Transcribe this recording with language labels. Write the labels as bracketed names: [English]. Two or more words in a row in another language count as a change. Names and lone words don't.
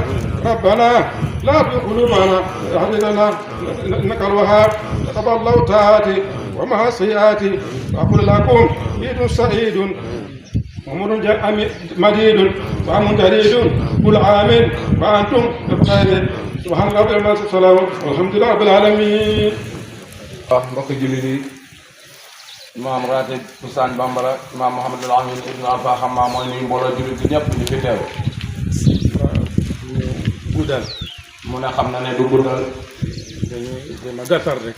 [Arabic] ربنا لا تزغ قلوبنا واهدنا إنك الوهاب. تقبل الله طاعتي ومع سيئاتي، وأقول لكم عيد سعيد وعمر مديد وعام جديد، كل عام وأنتم بخير. سبحان ربي السلام والحمد لله رب العالمين. [Wolof] mbokk jullit yi, imaam ratib Ousmane Bambara, imaam Mouhamadul Amin ibn Alpha Xamma mooy nuyu mbooloo jullit bi ñëpp ñu fi teew. guddal mu ne xam na ne du guddal, dañuy jéem a gàttal rek,